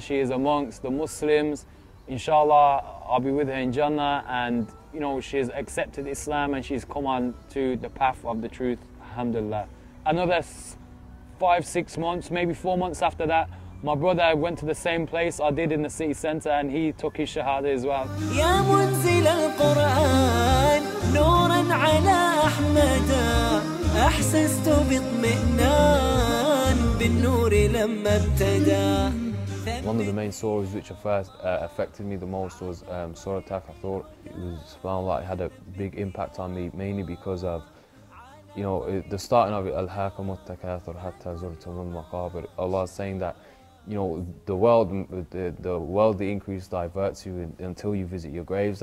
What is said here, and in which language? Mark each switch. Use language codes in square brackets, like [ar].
[en] She is amongst the Muslims. Inshallah, I'll be with her in Jannah. And, you know, she's accepted Islam and she's come on to the path of the truth. Alhamdulillah. Another 5-6 months, maybe 4 months after that, my brother went to the same place I did in the city centre and he took his shahada as well. [ar] يا منزل القرآن نورا على أحمد أحسست باطمئنان بالنور لما ابتدى. [en] One of the main stories which first affected me the most was Surah Takathur. It was found like it had a big impact on me, mainly because of, you know, the starting of it, [ar] Al-Hakamut Takathur Hatta Zurtumul Maqabir. [en] Allah is saying that, you know, the worldly increase diverts you until you visit your graves.